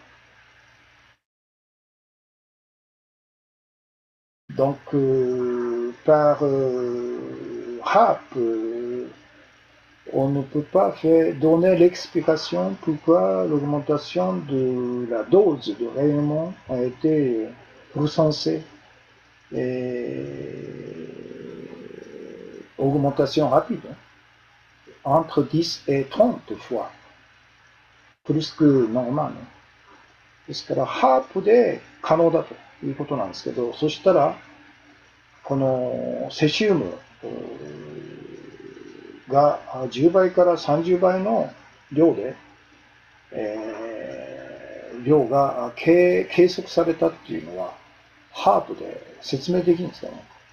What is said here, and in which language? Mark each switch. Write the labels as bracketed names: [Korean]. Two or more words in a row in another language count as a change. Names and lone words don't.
[French] Donc, par HAP, on ne peut pas donner l'explication pourquoi l'augmentation de la dose de rayonnement a été recensée et augmentation rapide, entre 10 et 30 fois, plus que normal。 [Japanese] ですから、ハープで可能だということなんですけど、そしたら、このセシウムが10倍から30倍の量で、量が計測されたっていうのは、ハープで説明できるんですかね。